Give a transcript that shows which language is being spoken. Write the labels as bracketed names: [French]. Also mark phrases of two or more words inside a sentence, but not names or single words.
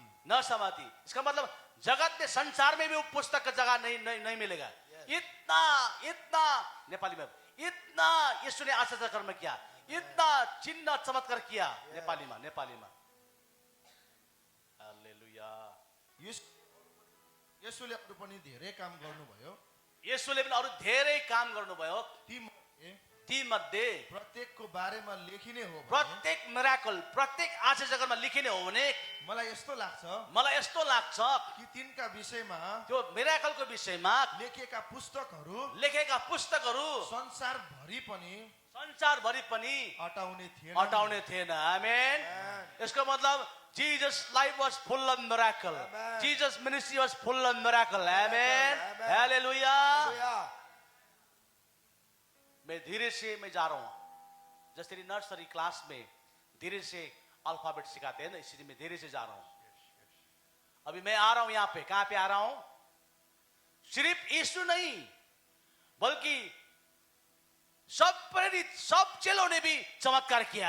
[Hindi] न समाती। इसका मतलब जगत में, संसार में भी वो पुस्तक का जगह नहीं मिलेगा। इतना इतना नेपाली में इतना यीशु ने आश्चर्य कर्म किया, इतना चिन्ह चमत्कार किया। नेपाली में हालेलुया। [Nepali] यसुले अरू पनि धेरै काम गर्नुभयो। यीशुले पनि अरू धेरै काम गर्नुभयो। ती मध्ये प्रत्येकको बारेमा लेखिने हो भने प्रत्येक मिराकल, प्रत्येक आश्चर्य कर्म लिखिने हो भने मलाई यस्तो लाग्छ कि तिनका विषयमा त्यो मिराकलको विषयमा लेखेका पुस्तकहरू संसारभरि पनि हटाउने थिएन। [English] आमेन। [Hindi] इसको मतलब [English] Jesus life was full of miracle. Amen. Jesus ministry was full of miracle. Amen. Amen. Hallelujah. Hallelujah. [Hindi] मैं धीरे से मैं जा रहा हूं, जैसे तेरी नर्सरी क्लास में धीरे से अल्फाबेट सिखाते हैं ना, इसलिए मैं धीरे से जा रहा हूं। अभी मैं आ रहा हूं यहाँ पे, कहां पे आ रहा हूं? सिर्फ यीशु नहीं बल्कि सब प्रेरित, सब चेलों ने भी चमत्कार किया।